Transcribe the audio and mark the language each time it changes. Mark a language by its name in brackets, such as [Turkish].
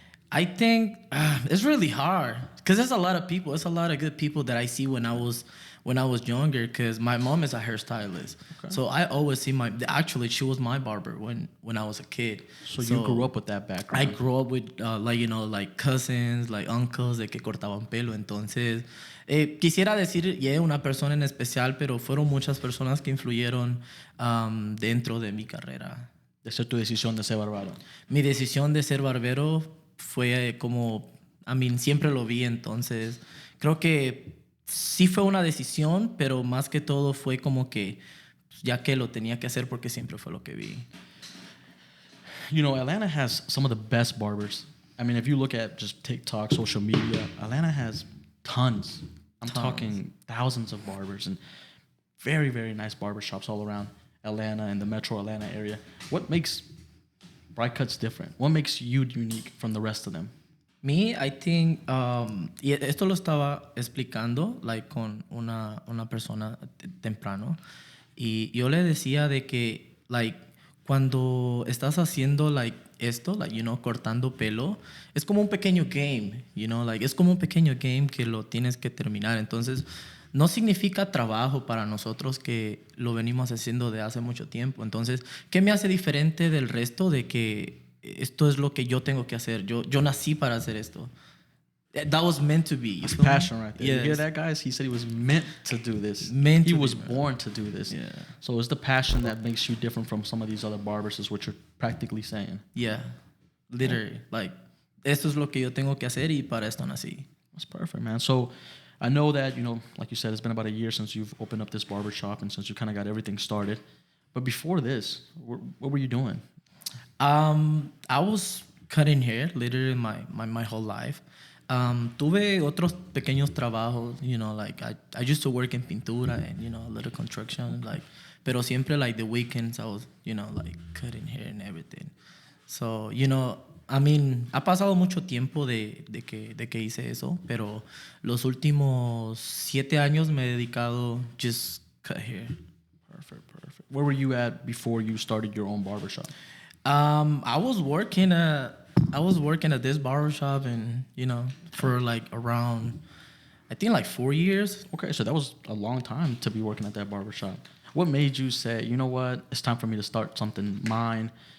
[English] I think it's really hard because there's a lot of people. There's a lot of good people that I see when I was younger. Because my mom is a hairstylist, okay. So I always see actually she was my barber when I was a kid. So you grew up with that background. I grew up with like cousins, like uncles [Spanish] de que cortaban pelo. Entonces quisiera decir una persona en especial, pero fueron muchas personas que influyeron dentro de mi carrera. De ser tu decisión de ser barbero. Mi decisión de ser barbero fue como, siempre lo vi, entonces creo que sí fue una decisión, pero más que todo fue como que ya que lo tenía que hacer porque siempre fue lo que vi. [English] Atlanta has some of the best barbers. If you look at just TikTok, social media, Atlanta has tons. I'm talking thousands of barbers and very, very nice barbershops all around Atlanta and the metro Atlanta area. What makes Brycuts different? What makes you unique from the rest of them? Me, I think, [Spanish] y esto lo estaba explicando like con una persona temprano, y yo le decía de que like cuando estás haciendo like esto, like cortando pelo, es como un pequeño game, like es como un pequeño game que lo tienes que terminar. Entonces no significa trabajo para nosotros que lo venimos haciendo de hace mucho tiempo. Entonces, ¿qué me hace diferente del resto de que esto es lo que yo tengo que hacer? Yo nací para hacer esto. [English] that was meant to be. It's passion right there. Yes. You hear that, guys? He said he was meant to do this. Meant he to was be, man. born to do this. Yeah. So it's the passion that makes you different from some of these other barbers, is what you're practically saying. Yeah, literally. [Spanish] Like, esto es lo que yo tengo que hacer y para esto nací. [English] That's perfect, man. So I know that, like you said, it's been about a year since you've opened up this barber shop and since you kind of got everything started. But before this, what were you doing? I was cutting hair literally my whole life. [Spanish] Tuve otros pequeños trabajos, [English] like I used to work in pintura and, a little construction, like, [Spanish] pero siempre [English] like the weekends I was, like cutting hair and everything. So, I mean, [Spanish] ha pasado mucho tiempo de que hice eso, pero los últimos 7 años me he dedicado [English] just cut hair. Perfect. Where were you at before you started your own barbershop? I was working at this barbershop and, for like around, I think like 4 years. Okay, so that was a long time to be working at that barbershop. What made you say, you know what, it's time for me to start something mine?